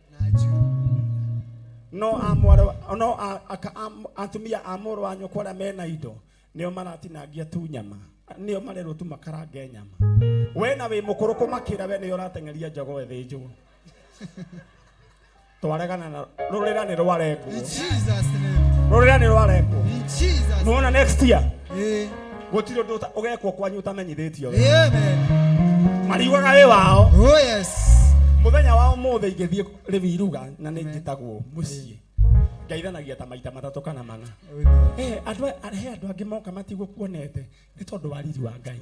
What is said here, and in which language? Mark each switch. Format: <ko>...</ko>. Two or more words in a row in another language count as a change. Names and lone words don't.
<ki>No atumia a mũrũ wa nyũkwa arĩa mena indo nĩo maratinangia tu nyama. Nĩo marerwo tu makarange nyama. We na wĩ mũkũrũ kũmakĩra we nĩyo ũrateng'eria njogo ĩthĩnjwo. Twaregana na rũrĩra nĩ rwarengwo.</ki> <en>In Jesus name.</en> <ki>Rũrĩra nĩ rwarengwo.</ki> <en>In Jesus.</en> <ki>Nũona</ki> <en>next year.</en> <ki>Gũtirĩ ũndũ ũgekwo kwanyu ũtamenyithĩtio. Amen. Mariugaga wĩ wao.</ki> <en>Oh yes.</en> <ki>Mũthenya wa ũmũthĩ ingĩthiĩ Rĩviruga na nĩ njĩtagwo mũciĩ. Ngaithanagia ta maita matatũ kana mana. Andũ angĩ moka matigũkuonete nĩ tondũ wa riri wa Ngai.</ki>